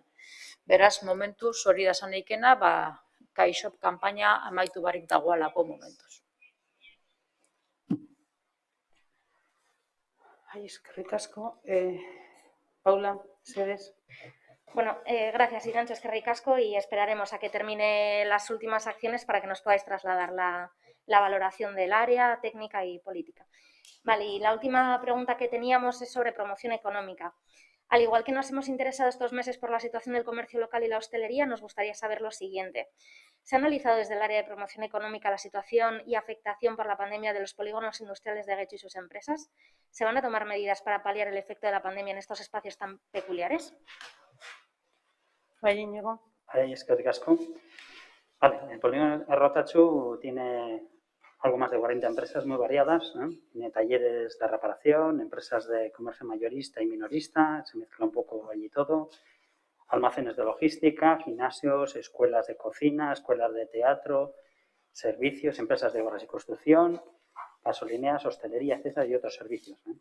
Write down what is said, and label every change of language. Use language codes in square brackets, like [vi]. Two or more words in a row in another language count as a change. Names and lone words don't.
[eu] Beraz, momentuz hori da esan ikena, CaixOP kanpaina amaitu barik dagoelako momentuz. Eskerrik asko. Paula, Mercedes. [es] Bueno, gracias, Irantxo, [eu] eskerrik asko, [es] y esperaremos a que termine las últimas acciones para que nos podáis trasladar la valoración del área técnica y política. Vale, y la última pregunta que teníamos es sobre promoción económica. Al igual que nos hemos interesado estos meses por la situación del comercio local y la hostelería, nos gustaría saber lo siguiente. ¿Se ha analizado desde el área de promoción económica la situación y afectación por la pandemia de los polígonos industriales de Getxo y sus empresas? ¿Se van a tomar medidas para paliar el efecto de la pandemia en estos espacios tan peculiares? [eu] Bai, Iñigo. Eskerrik asko. [es] Vale, el polígono Errotachu tiene algo más de 40 empresas muy variadas, ¿eh? Tiene talleres de reparación, empresas de comercio mayorista y minorista, se mezcla un poco allí todo, almacenes de logística, gimnasios, escuelas de cocina, escuelas de teatro, servicios, empresas de obras y construcción, gasolineras, hostelería, etcétera, y otros servicios, ¿eh?